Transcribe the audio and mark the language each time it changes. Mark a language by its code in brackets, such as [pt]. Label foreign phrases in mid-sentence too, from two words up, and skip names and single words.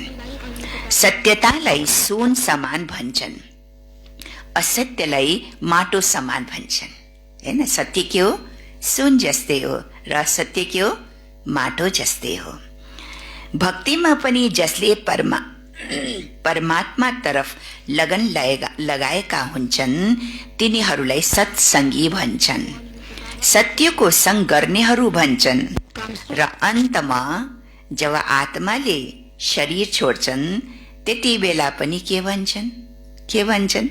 [ne] सत्यतालाई सुन समान भन्छन्, असत्यलाई माटो समान भन्छन्। हैन, सत्य के हो? सुन जस्तै हो र असत्य के हो? माटो जस्तै हो। भक्तिमा पनि जसले परमात्मा तरफ लगन लगाएका हुन्छन् तिनीहरूलाई सत्संगी भन्छन्, सत्यको संग गर्नेहरू भन्छन्। र अन्तमा जब आत्माले शरीर छोड्छन् त्यति बेला पनि के भन्छन्? के भन्छन्?